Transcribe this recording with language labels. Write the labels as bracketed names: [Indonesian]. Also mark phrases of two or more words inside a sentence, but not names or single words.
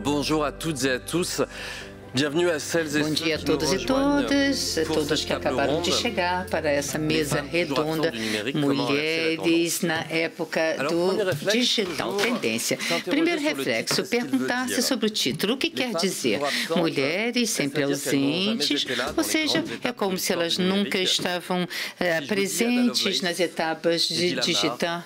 [French] Bonjour à toutes et à tous. Bienvenue à celles et [Portuguese] Bom dia a [French] ceux qui nous [Portuguese] todos e [French] rejoignent [Portuguese] todas, [French] pour [Portuguese] todos [French] cette [Portuguese] que [French] table [Portuguese] acabaram [French] ronde. [Portuguese] de chegar para essa mesa redonda, mulheres na época do digital, tendência. Primeiro reflexo, perguntar-se sobre o título, o que quer dizer? Mulheres sempre ausentes, ou seja, é como se elas nunca estavam presentes nas etapas de digital.